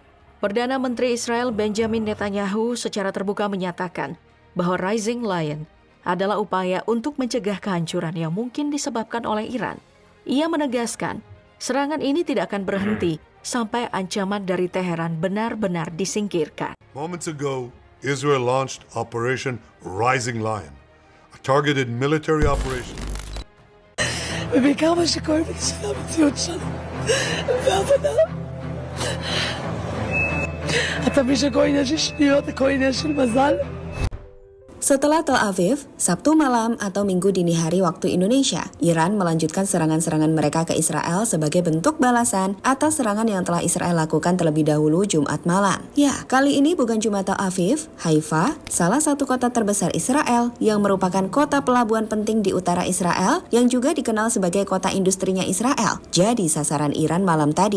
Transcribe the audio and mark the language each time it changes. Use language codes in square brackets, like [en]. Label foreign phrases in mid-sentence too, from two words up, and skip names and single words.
[id] Perdana Menteri Israel Benjamin Netanyahu secara terbuka menyatakan bahwa Rising Lion adalah upaya untuk mencegah kehancuran yang mungkin disebabkan oleh Iran. Ia menegaskan, serangan ini tidak akan berhenti sampai ancaman dari Teheran benar-benar disingkirkan. [en] Moments ago, Israel launched Operation Rising Lion, a targeted military operation. [he] ובעיקר מה שכואב לי זה המציאות שלנו והבנה. אתה מבין שכל עניין של שניות, הכל עניין של מזל? [id] Setelah Tel Aviv, Sabtu malam atau Minggu dini hari waktu Indonesia, Iran melanjutkan serangan-serangan mereka ke Israel sebagai bentuk balasan atas serangan yang telah Israel lakukan terlebih dahulu Jumat malam. Ya, kali ini bukan cuma Tel Aviv, Haifa, salah satu kota terbesar Israel yang merupakan kota pelabuhan penting di utara Israel yang juga dikenal sebagai kota industrinya Israel, jadi sasaran Iran malam tadi.